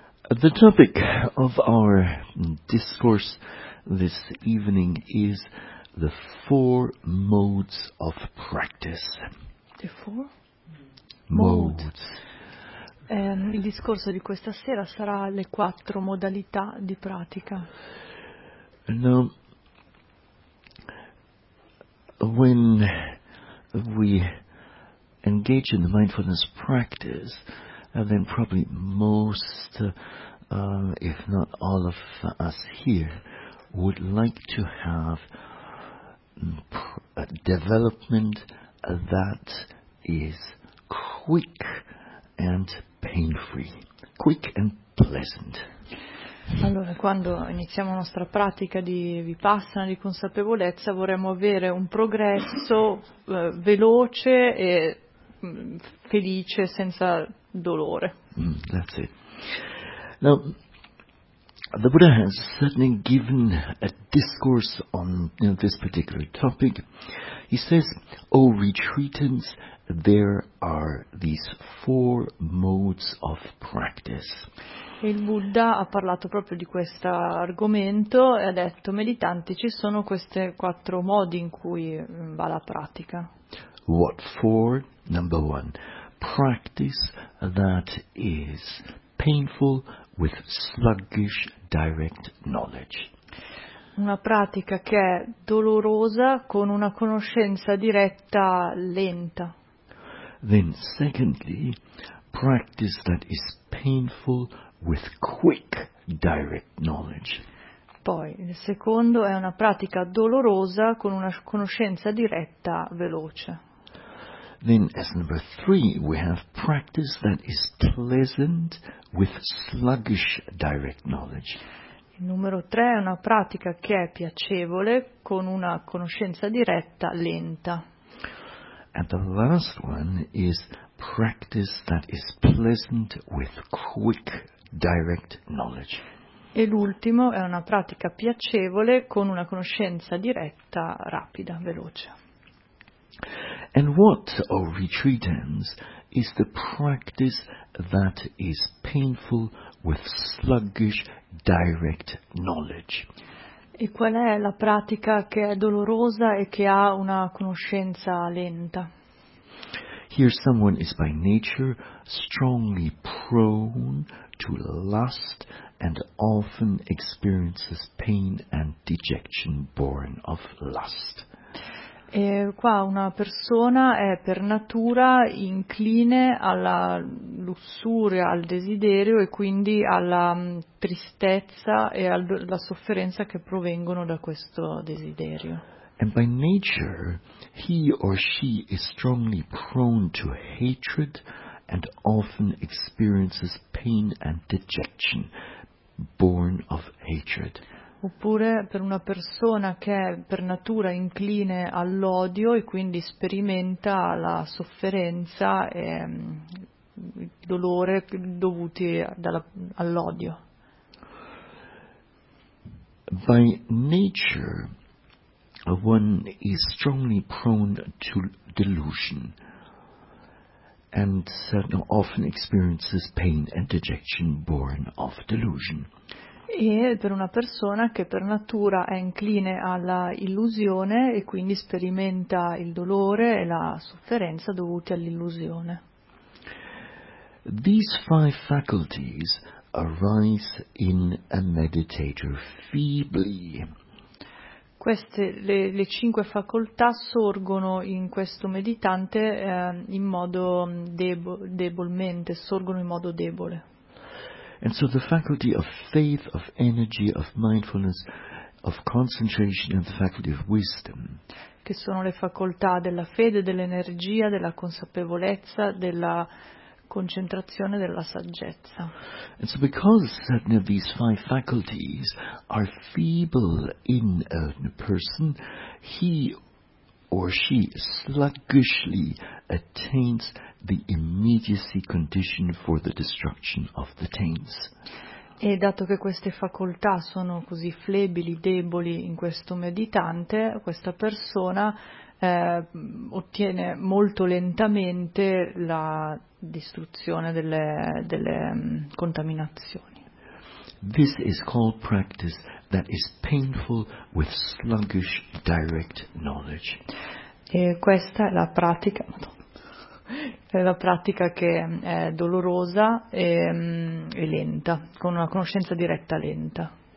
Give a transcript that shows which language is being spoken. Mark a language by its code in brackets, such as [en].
[en] The topic of our discourse this evening is the four modes of practice. The four modes. [it] Il discorso di questa sera sarà le quattro modalità di pratica. [en] Now, when we engage in the mindfulness practice, then probably most, if not all of us here, would like to have a development that is quick and pain-free, quick and pleasant. [it] Allora, quando iniziamo la nostra pratica di vipassana, di consapevolezza, vorremmo avere un progresso veloce e felice, senza dolore. [en] That's it. Now, the Buddha has certainly given a discourse on this particular topic. He says, O retreatants, there are these four modes of practice. [it] Il Buddha ha parlato proprio di questo argomento e ha detto, meditanti, ci sono queste quattro modi in cui va la pratica. [en] What for? Number one, practice that is painful with sluggish direct knowledge. [it] Una pratica che è dolorosa con una conoscenza diretta lenta. [en] Then secondly, practice that is painful with quick direct knowledge. [it] Poi il secondo è una pratica dolorosa con una conoscenza diretta veloce. [en] Then as number three, we have practice that is pleasant with sluggish direct knowledge. [it] Il numero tre è una pratica che è piacevole con una conoscenza diretta lenta. [en] And the last one is practice that is pleasant with quick direct knowledge. [it] E l'ultimo è una pratica piacevole con una conoscenza diretta rapida, veloce. [en] And what, O retreatants, is the practice that is painful with sluggish direct knowledge? [it] E qual è la pratica che è dolorosa e che ha una conoscenza lenta? [en] Here someone is by nature strongly prone to lust and often experiences pain and dejection born of lust. [it] E qua una persona è per natura incline alla lussuria, al desiderio e quindi alla tristezza e alla sofferenza che provengono da questo desiderio. [en] And by nature, he or she is strongly prone to hatred and often experiences pain and dejection born of hatred. [it] Oppure per una persona che è per natura incline all'odio e quindi sperimenta la sofferenza e il dolore dovuti all'odio. [en] By nature, one is strongly prone to delusion and often experiences pain and dejection born of delusion. [it] E per una persona che per natura è incline alla illusione e quindi sperimenta il dolore e la sofferenza dovuti all'illusione. [en] These five faculties arise in a meditator feebly. [it] Queste le cinque facoltà sorgono in questo meditante in modo debolmente, sorgono in modo debole. [en] And so the faculty of faith, of energy, of mindfulness, of concentration, and the faculty of wisdom. [it] Che sono le facoltà della fede, dell'energia, della consapevolezza, della concentrazione, della saggezza. [en] And so because certain of these five faculties are feeble in a person, he or she sluggishly attains the immediacy condition for the destruction of the taints. [it] E dato che queste facoltà sono così flebili, deboli in questo meditante, questa persona ottiene molto lentamente la distruzione delle contaminazioni. [en] This is called practice that is painful with sluggish direct knowledge. [it] E questa è la pratica che è dolorosa e lenta, con una conoscenza diretta lenta.